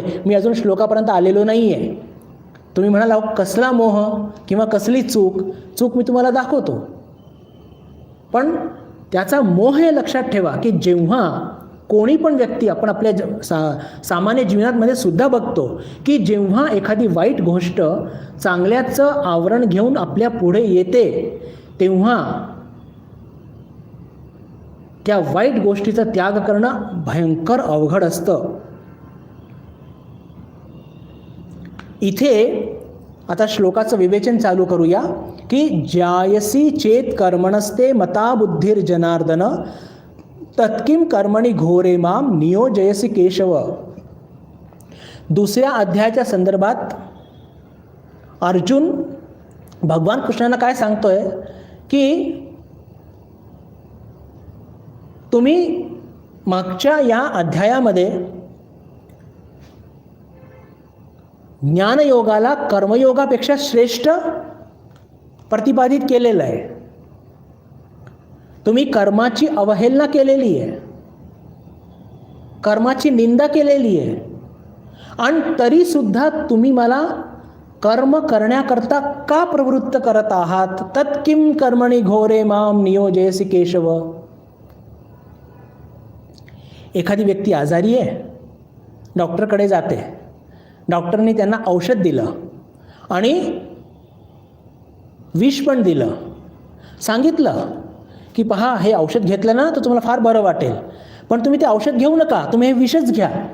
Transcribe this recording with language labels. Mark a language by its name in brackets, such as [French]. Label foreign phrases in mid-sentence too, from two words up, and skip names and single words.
[Marathi] मी अजून श्लोकापर्यंत आलेलो नाही आहे. तुम्ही म्हणाल अहो कसला मोह किंवा कसली चूक मी तुम्हाला दाखवतो, पण त्याचा मोह हे लक्षात ठेवा की जेव्हा कोणी पण व्यक्ती, आपण आपल्या सामान्य जीवनामध्ये सुद्धा बघतो की जेव्हा एखादी वाईट गोष्ट चांगल्याचं आवरण घेऊन आपल्या पुढे येते, तेव्हा त्या वाईट गोष्टीचा त्याग करणं भयंकर अवघड असतं. इथे आता श्लोकाचं विवेचन चालू करूया की [Sanskrit] ज्यायसी चेत कर्मणस्ते मता बुद्धिर जनार्दन तत्किम कर्मणी घोरे माम नियोजयसी केशव. [Marathi] 2ऱ्या अध्यायाच्या संदर्भात अर्जुन भगवान कृष्णांना काय सांगतोय की तुम्ही मागच्या या अध्यायामध्ये ज्ञानयोगाला कर्मयोगापेक्षा श्रेष्ठ प्रतिपादित केलेलं आहे. तुम्ही कर्माची अवहेलना केलेली आहे, कर्माची निंदा केलेली आहे, आणि तरीसुद्धा तुम्ही मला कर्म करण्याकरता का प्रवृत्त करत आहात? [Sanskrit] तत्किम कर्मणी घोरे माम नियोजयसी केशव. [Marathi] एखादी व्यक्ती आजारी आहे, डॉक्टरकडे जाते, डॉक्टरने त्यांना औषध दिलं आणि विष पण दिलं, सांगितलं की पहा हे औषध घेतलं ना तर तुम्हाला फार बरं वाटेल, पण तुम्ही ते औषध घेऊ नका, तुम्ही हे विषच घ्या.